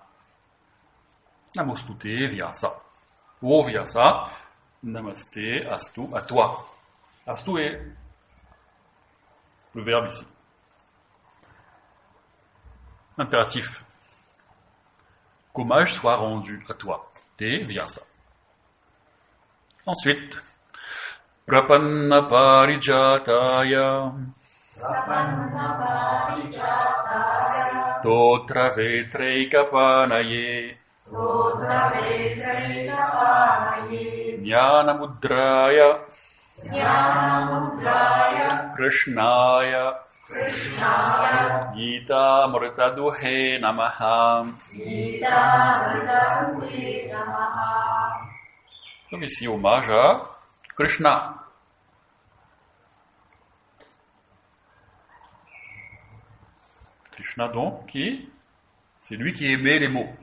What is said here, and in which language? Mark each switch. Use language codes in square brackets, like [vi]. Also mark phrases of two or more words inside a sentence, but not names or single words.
[sa] नमोस्तुते व्यास. Oh Vyasa, नमस्ते, अस्तु, [fr] à toi. Astu est le verbe ici. Impératif. Qu'hommage soit rendu à toi. [sa] ते व्यास. [fr] Ensuite, [sa] प्रपन्न पारिजाताय तोत्र वेत्रैकपाणये ज्ञान मुद्राय कृष्णाय गीता मूर्तदुहे नमः. [fr] Donc ici, hommage à Krishna. Krishna donc, c'est lui qui émet les mots.